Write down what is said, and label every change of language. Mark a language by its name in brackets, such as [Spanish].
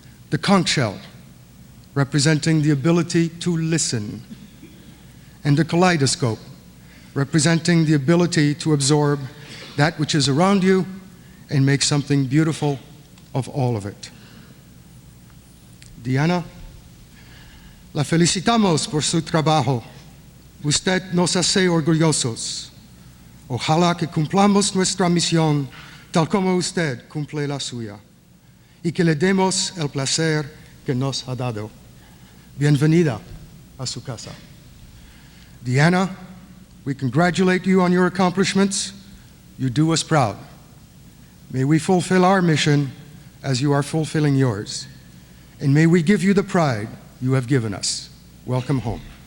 [English] The conch shell, representing the ability to listen. And the kaleidoscope, representing the ability to absorb that which is around you and make something beautiful of all of it. [Spanish] Diana, la felicitamos por su trabajo. Usted nos hace orgullosos. Ojalá que cumplamos nuestra misión tal como usted cumple la suya, y que le demos el placer que nos ha dado. Bienvenida a su casa. Diana, [English] We congratulate you on your accomplishments. You do us proud. May we fulfill our mission as you are fulfilling yours. And may we give you the pride you have given us. Welcome home.